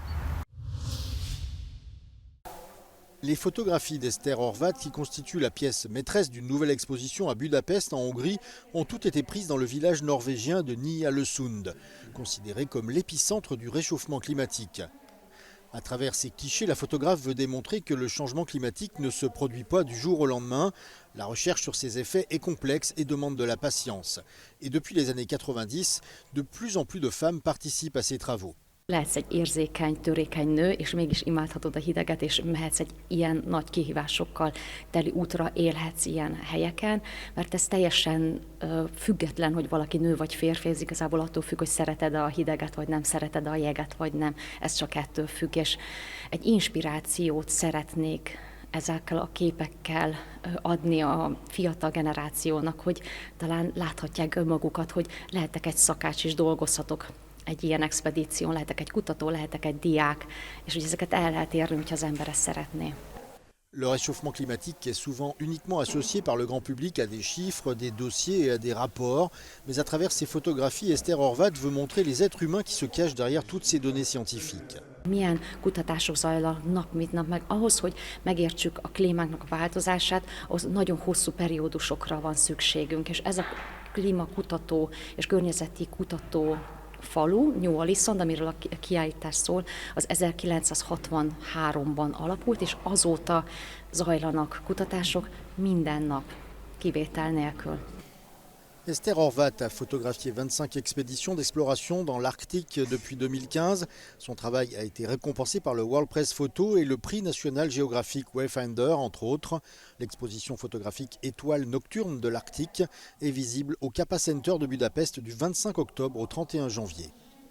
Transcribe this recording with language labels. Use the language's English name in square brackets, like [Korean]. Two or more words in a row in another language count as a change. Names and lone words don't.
[French] Les photographies d'Esther Horvath, qui constituent la pièce maîtresse d'une nouvelle exposition à Budapest, en Hongrie, ont toutes été prises dans le village norvégien de Ny-Ålesund, considéré comme l'épicentre du réchauffement climatique. À travers ces clichés, la photographe veut démontrer que le changement climatique ne se produit pas du jour au lendemain. La recherche sur ses effets est complexe et demande de la patience. Et depuis les années 90, de plus en plus de femmes participent à ces travaux. [Hungarian] Lehetsz egy érzékeny, törékeny nő, és mégis imádhatod a hideget, és mehetsz egy ilyen nagy kihívásokkal teli útra, élhetsz ilyen helyeken, mert ez teljesen független, hogy valaki nő vagy férfi, ez igazából attól függ, hogy szereted a hideget, vagy nem szereted a jeget, vagy nem. Ez csak ettől függ, és egy inspirációt szeretnék ezekkel a képekkel adni a fiatal generációnak, hogy talán láthatják önmagukat, hogy lehetek egy szakács és dolgozhatok egy ilyen expedíción, lehetek egy kutató, lehetek egy diák, és hogy ezeket el lehet érni, hogyha az ember ezt szeretné. [French] Le réchauffement climatique est souvent uniquement associé par le grand public à des chiffres, des dossiers et à des rapports. Mais à travers ses photographies, Esther Horváth veut montrer les êtres humains qui se cachent derrière toutes ces données scientifiques. [Hungarian] Milyen kutatások zajlanak nap mint nap, meg ahhoz, hogy megértsük a klímának a változását, ahhoz nagyon hosszú periódusokra van szükségünk, és ez a klímakutató és környezeti kutató falu, New Allison, amiről a kiállítás szól, az 1963-ban alapult, és azóta zajlanak kutatások minden nap, kivétel nélkül. [French] Esther Horváth a photographié 25 expéditions d'exploration dans l'Arctique depuis 2015. Son travail a été récompensé par le World Press Photo et le prix national géographique Wayfinder, entre autres. L'exposition photographique Étoiles nocturnes de l'Arctique est visible au Kappa Center de Budapest du 25 octobre au 31 janvier.